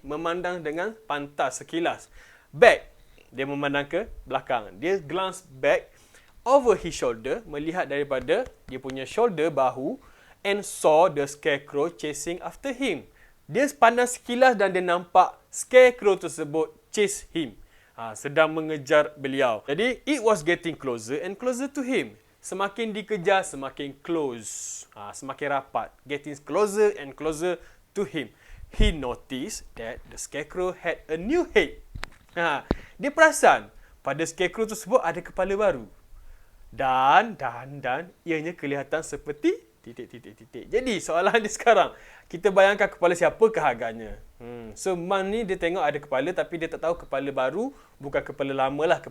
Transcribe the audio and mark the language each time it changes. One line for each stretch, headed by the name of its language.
Malay: Memandang dengan pantas sekilas. Back. Dia memandang ke belakang.
English: Dia glance back over his shoulder,
Malay: melihat daripada dia punya shoulder, bahu,
English: and saw the scarecrow chasing after him.
Malay: Dia pandang sekilas dan dia nampak scarecrow tersebut
English: chase him.
Malay: Sedang mengejar beliau.
English: Jadi, it was getting closer and closer to him.
Malay: Semakin dikejar, semakin close. Semakin rapat.
English: Getting closer and closer to him. He noticed that the scarecrow had a new head.
Malay: Dia perasan pada scarecrow tersebut ada kepala baru. Dan ianya kelihatan seperti titik. Jadi soalan dia sekarang, kita bayangkan kepala siapakah agaknya? So Man ni dia tengok ada kepala tapi dia tak tahu kepala baru bukan kepala lama lah.